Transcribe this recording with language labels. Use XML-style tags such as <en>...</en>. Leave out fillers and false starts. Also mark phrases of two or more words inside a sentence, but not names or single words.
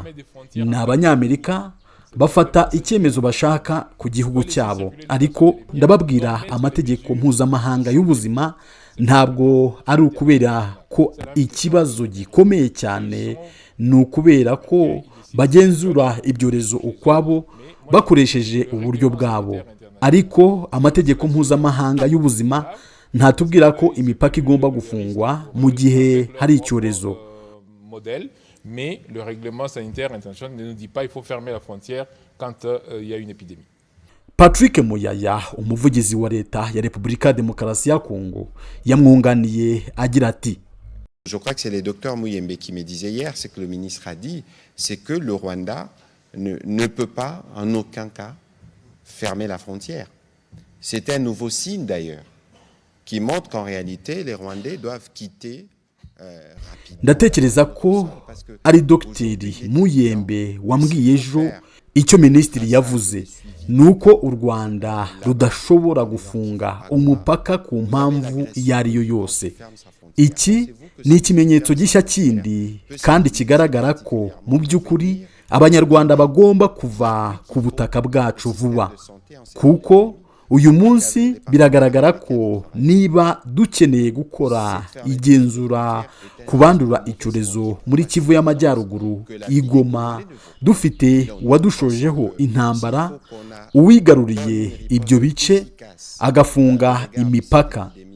<rw>Ni Abanyamerika bafata icyemezo bashaka ku gihugu cyabo, ariko ndababwira amategeko mpuzamahanga y'ubuzima ntabwo ari ukubera ko ikibazo gikomeye cyane, ni ukubera ko bagenzura ibyorezo ukwabo bakoresheje uburyo bwabo. Ariko amategeko mpuzamahanga y'ubuzima ntatubwira ko imipaka igomba gufungwa mu gihe hari icyorezo.</rw> <fr>Mais le règlement sanitaire international ne nous dit pas qu'il faut fermer la frontière quand il y a une épidémie.</fr> <rw>Patrick Muyaya, umuvugizi wa leta ya Repubulika ya Demokarasi ya Kongo, yamwunganiye agira ati:</rw> <fr>Je crois que c'est le docteur Muyembe qui me disait hier, c'est que le ministre a dit, c'est que le Rwanda ne peut pas en aucun cas fermer la frontière. C'est un nouveau signe d'ailleurs, qui montre qu'en réalité les Rwandais doivent quitter rapidement.</fr> <rw>Ndatekereza ko ari Dr Muyembe wambwiye ejo icyo minisitiri yavuze, nuko u Rwanda rudashobora gufunga umupaka ku mpamvu iyo ari yo yose. Iki ni ikimenyetso gishya kindi kandi kigaragara ko mu by'ukuri Abanyarwanda bagomba kuva ku butaka bwacu vuba, kuko uyu munsi biragaragara ko niba dukeneye gukora igenzura ku bandura icyorezo muri Kivu y'Amajyaruguru i Goma, dufite uwadushojeho intambara, uwigaruriye ibyo bice agafunga imipaka.</rw>